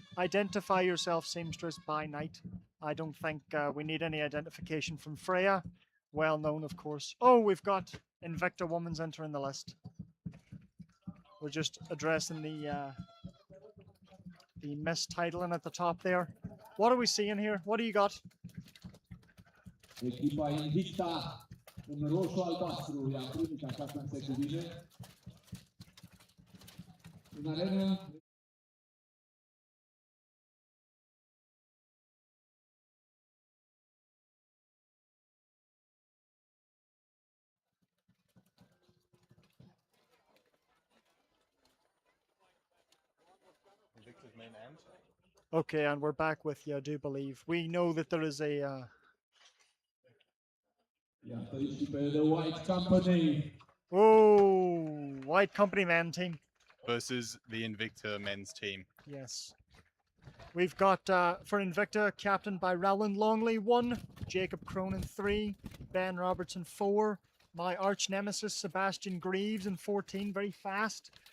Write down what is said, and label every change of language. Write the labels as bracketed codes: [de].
[en] Identify yourself, Seamstress by Night. I don't think we need any identification from Freya. Well known, of course. Oh, we've got Invicta Women's entering the list. We're just addressing the mistitling at the top there. What are we seeing here? What do you got? [ro] Echipa Invicta în roșu-albastru i-a primit așa cum se cuvine. În arenă [en] Okay, and we're back with you, I do believe. We know that there is a... [ro] iată aici pe The White Company. [en] Oh, White Company men team. Versus the Invicta men's team. Yes. We've got, for Invicta, captained by Rowland Longley, 1, Jacob Cronin, 3, Ben Robertson, 4, my arch nemesis, Sebastian Greaves, in 14, very fast.